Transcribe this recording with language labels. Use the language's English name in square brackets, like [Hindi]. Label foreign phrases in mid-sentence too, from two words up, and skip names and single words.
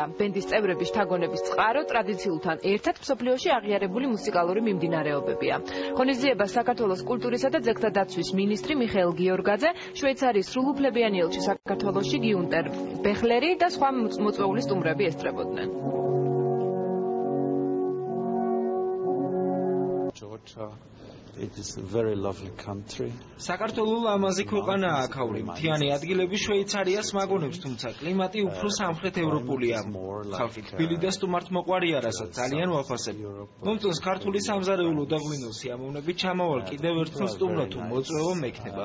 [Georgian] ბენდის წევრების შთაგონების წყარო ტრადიციულთან ერთად მსოფლიოში აღიარებული მუსიკალური მიმდინარეობებია. ღონისძიებას საქართველოს კულტურისა და ძეგლთა დაცვის მინისტრი მიხეილ გიორგაძე, შვეიცარიის სრულუფლებიანი ელჩი საქართველოში გიუნტერ ბეხლერი და სხვა მოწვეული სტუმრები ესწრებოდნენ. [English] It is a very lovely country. [Georgian] საქართველოს ლამაზი ქვეყანაა აქაური. მთიანი ადგილები შვეიცარიას მაგონებს, თუმცა კლიმატი უფრო სამხრეთ ევროპულია. ხალხი თბილი და სტუმართმოყვარია, რასაც ძალიან ვაფასებ. მომწონს ქართული სამზარეულო და ღვინო სიამოვნებით ჩამავალ კიდევ ერთხელ სტუმრო თუ მოწვევა მექნება.